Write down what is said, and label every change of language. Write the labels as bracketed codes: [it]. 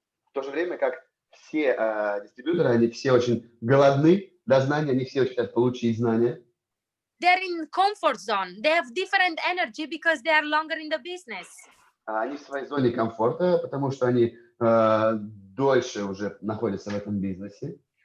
[ru] В то же время как все дистрибьюторы, они все очень голодны до знаний, они все очень хотят получить знания. [en] They're in comfort zone. They have different energy because they are longer in the business. [ru] Они в своей зоне комфорта, потому что они дольше уже находятся в этом бизнесе.